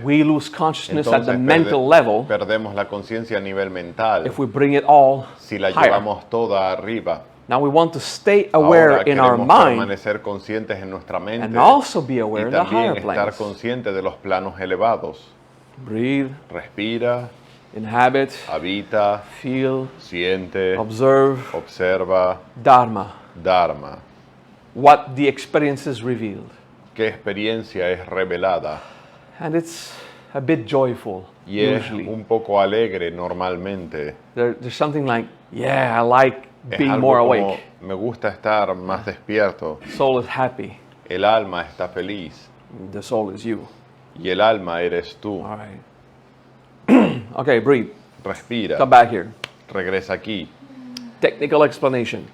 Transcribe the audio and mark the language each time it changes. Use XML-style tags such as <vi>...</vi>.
<en>we lose consciousness at the</en> <es>Entonces</es> <en>mental level</en> <es>perdemos la conciencia a nivel mental</es> <en>if we bring it all</en> <es>si la</es> <en>higher.</en> <es>llevamos toda arriba.</es> <en>Now we want to stay aware</en> <es>Ahora</es> <en>in our</en> <es>queremos</es> <en>mind</en> <es>permanecer conscientes en nuestra mente</es> <en>and also be aware</en> <es>y</es> <en>in the</en> <es>también</es> <en>higher</en> <es>estar</es> <en>planes.</en> <es>conscientes de los planos elevados.</es> <en>Breathe,</en> <es>Respira,</es> <en>inhabit,</en> <es>habita,</es> <en>feel,</en> <es>siente,</es> <en>observe,</en> <es>observa,</es> <en>Dharma.</en> <es>Dharma.</es> <en>What the experience is revealed.</en> <es>¿Qué experiencia es revelada?</es> <en>And it's a bit joyful,</en> <es>Y es</es> <en>usually.</en> <es>un poco alegre normalmente.</es> <en>There's something like, yeah, I like</en> <es>Es</es> <en>being</en> <es>algo</es> <en>more</en> <es>como,</es> <en>awake.</en> <es>me gusta estar más despierto.</es> <en>Soul is happy.</en> <es>El alma está feliz.</es> <en>The soul is you.</en> <es>Y el alma eres tú.</es> <en>All right. Okay, breathe.</en> <es>Respira.</es> <en>Come back here.</en> <es>Regresa aquí.</es> <en>Technical explanation.</en>